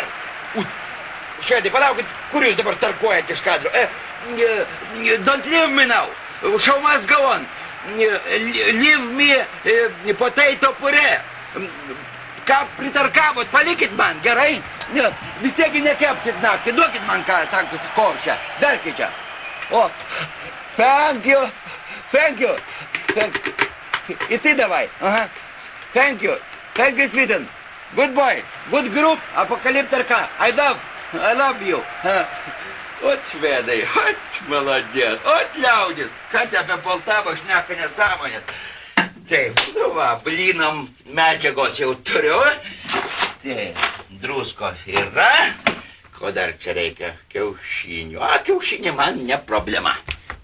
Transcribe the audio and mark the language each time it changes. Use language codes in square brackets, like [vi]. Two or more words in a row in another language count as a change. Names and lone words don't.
[lt] Švedai, palaukit, kur jūs dabar tarkuojat iš kadro? [en] Don't leave me now. Show must go on. Leave me potato puree. [lt] Ką pritarkavot, palikit man, gerai? Vis tiek nekepsit naktį, duokit man ką, tą košę. Darkit čia. O, [en] thank you. [ru] И ты давай. Ага. [en] Thank you, Sweden. Good boy, good group, Apokaliptarka. I love you. [lt] Ot švedai, ot молодец, ot liaudis. Ką te apie Poltavą šneka nesąmonės. Taip, nu va, blynam medžiagos jau turiu. Taip, druskos yra. Ko dar čia reikia? Kiaušinių. Kiaušiniai man ne problema.